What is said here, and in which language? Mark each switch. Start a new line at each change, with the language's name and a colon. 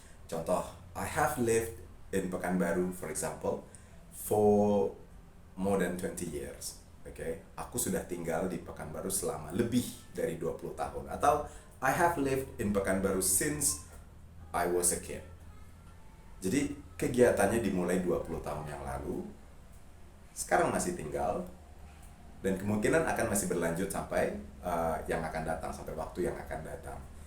Indonesian: Contoh,
English: I have lived in Pekanbaru, for example, for more than 20 years.
Indonesian: Aku sudah tinggal di Pekanbaru selama lebih dari 20 tahun. Atau
English: I have lived in Pekanbaru since I was a kid.
Indonesian: Jadi kegiatannya dimulai 20 tahun yang lalu, sekarang masih tinggal, dan kemungkinan akan masih berlanjut sampai yang akan datang, sampai waktu yang akan datang.